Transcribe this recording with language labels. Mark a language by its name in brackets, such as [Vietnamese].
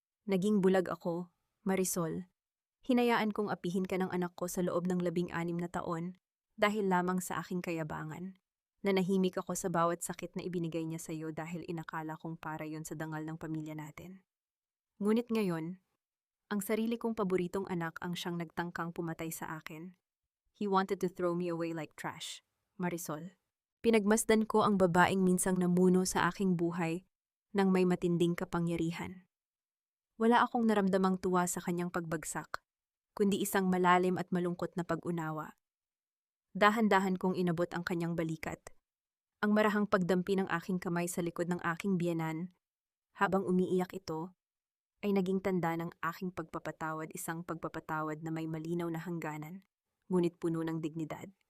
[Filipino] Naging bulag ako, Marisol. Hinayaan kong apihin ka ng anak ko sa loob ng 16 na taon dahil lamang sa aking kayabangan. Nanahimik ako sa bawat sakit na ibinigay niya sa iyo dahil inakala kong para yon sa dangal ng pamilya natin. Ngunit ngayon, ang sarili kong paboritong anak ang siyang nagtangkang pumatay sa akin. [English] He wanted to throw me away like trash, Marisol. [Filipino] Pinagmasdan ko ang babaeng minsang namuno sa aking buhay ng may matinding kapangyarihan. Wala akong naramdamang tuwa sa kanyang pagbagsak, kundi isang malalim at malungkot na pag-unawa. Dahan-dahan kong inabot ang kanyang balikat. Ang marahang pagdampi ng aking kamay sa likod ng aking biyenan, habang umiiyak ito, ay naging tanda ng aking pagpapatawad, isang pagpapatawad na may malinaw na hangganan, ngunit puno ng dignidad.